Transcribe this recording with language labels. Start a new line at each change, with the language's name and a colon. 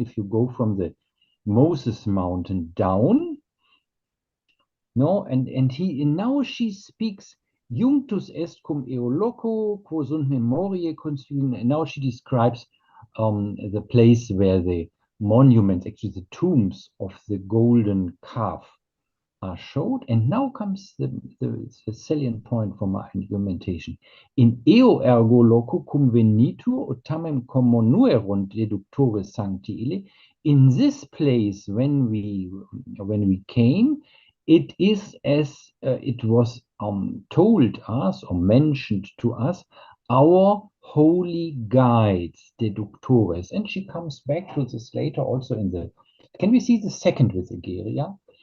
English: If you go from the Moses mountain down, no, and now she speaks
Latin: Junctus est cum eo loco, quo sunt memoriae constituent.
English: And now she describes the place where the monuments, actually the tombs of the golden calf, are showed. And now comes the salient point for my argumentation.
Latin: In eo ergo loco cum venitur, ut tamen commonuerunt deductores sancti ille.
English: In this place, when we came, it is as it was told us or mentioned to us, our holy guides, deductores. And she comes back to this later also in the, can we see the second with Egeria?